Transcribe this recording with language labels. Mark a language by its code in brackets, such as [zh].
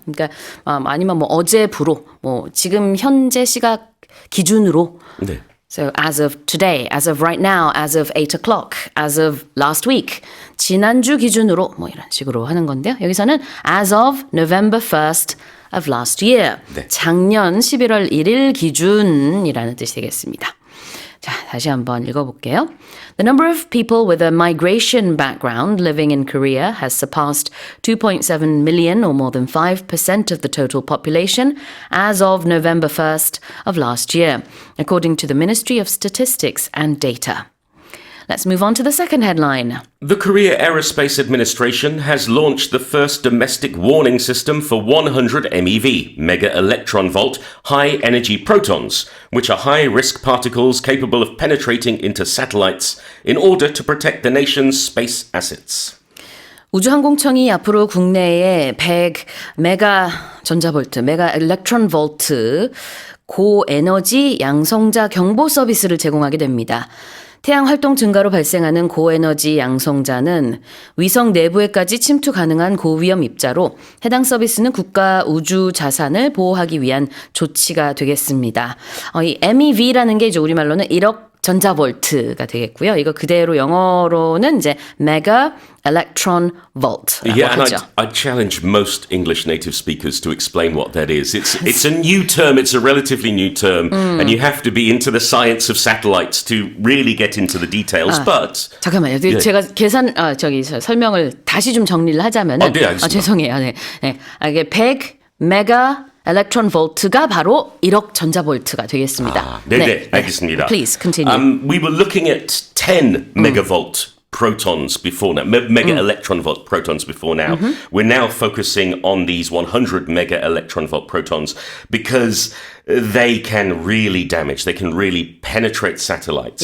[ko] 그러니까 아니면 뭐 어제부로 뭐 지금 현재 시각 기준으로. 네. [en] So as of today, as of right now, as of 8 o'clock, as of last week. [ko] 지난주 기준으로 뭐 이런 식으로 하는 건데요. 여기서는 [en] as of November 1st of last year. [ko] 네. 작년 11월 1일 기준이라는 뜻이 되겠습니다. 자, 다시 한번 읽어볼게요. [en] The number of people with a migration background living in Korea has surpassed 2.7 million, or more than 5% of the total population, as of November 1st of last year, according to the Ministry of Statistics and Data. Let's move on to the second headline. The Korea Aerospace Administration has launched the first domestic warning system for 100 MeV, Mega Electron Volt, high-energy protons, which are high-risk particles capable of penetrating into satellites in order to protect the nation's space assets. [ko] 우주항공청이 앞으로 국내에 100 메가 전자볼트, 메가 일렉트론 볼트 고에너지 양성자 경보 서비스를 제공하게 됩니다. 태양 활동 증가로 발생하는 고에너지 양성자는 위성 내부에까지 침투 가능한 고위험 입자로 해당 서비스는 국가 우주 자산을 보호하기 위한 조치가 되겠습니다. 이 MEV라는 게 이제 우리말로는 1억 전자볼트가 되겠고요. 이거 그대로 영어로는 이제 Mega Electron Volt라고 [en] Yeah, and [ko] 하죠. [en] I challenge most English native speakers to explain what that is. It's a new term. It's a relatively new term, and you have to be into the science of satellites to really get into the details. But [ko] 잠깐만요. 제가 설명을 다시 좀 정리를 하자면은 네, 알겠습니다. 죄송해요. 네. 이게 100 메가 일렉트론 볼트가 바로 1억 전자볼트가 되겠습니다. 네, 알겠습니다. [en] Please continue. We were looking at 10 megavolt protons before now, mega electron volt protons before now. We're now focusing on these 100 mega electron volt protons because they can really damage, they can really penetrate satellites.